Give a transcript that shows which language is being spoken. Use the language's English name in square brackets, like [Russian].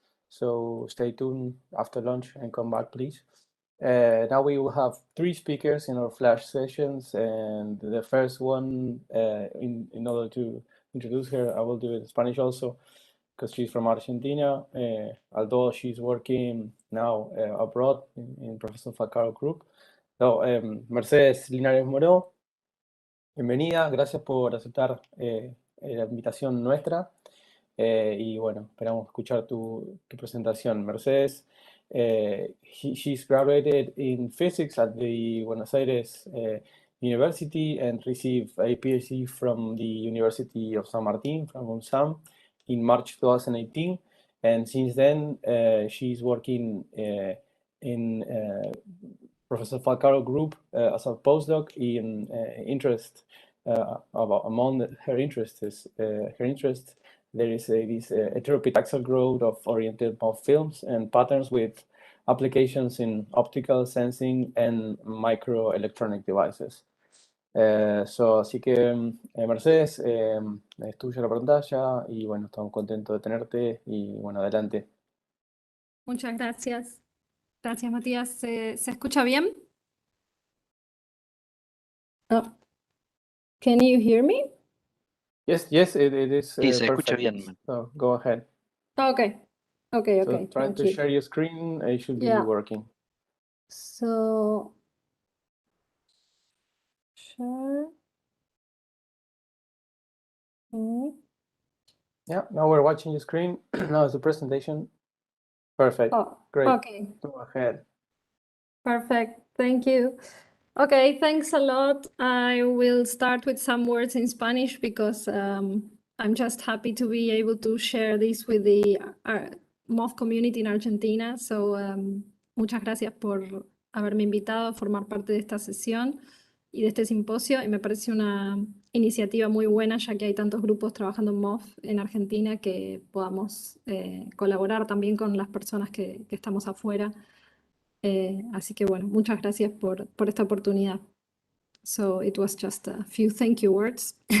[English] So stay tuned after lunch and come back, please. Now we will have 3 speakers in our flash sessions, and the first one, in order to introduce her, I will do it in Spanish also, because she's from Argentina, although she's working now abroad in Professor Falcaro Group. [Spanish] So, Mercedes Linares Moreau, bienvenida, gracias por aceptar la invitación nuestra. Y bueno, esperamos escuchar tu presentación. [English] Mercedes, she's graduated in physics at the Buenos Aires University and received a PhD from the University of San Martin, from UNSAM, in March 2018. And since then, she's working in Professor Falcaro Group as a postdoc in interest, among her interests, there is this heteroepitaxial growth of oriented MOF films and patterns with applications in optical sensing and microelectronic devices. [Spanish] Así que, Mercedes, es tuya la pantalla y bueno, estamos contentos de tenerte y bueno, adelante. Muchas gracias. Gracias, Matías. ¿Se escucha bien? [English] Oh. Can you hear me? Yes, it is [Spanish] Sí, se escucha [English] perfect. [Spanish] bien. [English] So go ahead. Okay. Okay. So try to share your screen. It should be working. So share. Okay. Yeah, now we're watching your screen. Now it's the presentation. Perfect. Oh, great. Okay. Go ahead. Perfect. Thank you. Okay, thanks a lot. I will start with some words in Spanish because I'm just happy to be able to share this with the MOF community in Argentina. [Spanish] So, muchas gracias por haberme invitado a formar parte de esta sesión y de este simposio. Y me parece una iniciativa muy buena, ya que hay tantos grupos trabajando en MOF en Argentina, que podamos colaborar también con las personas que estamos afuera. Así que bueno, muchas gracias por esta oportunidad. [English] So it was just a few thank you words.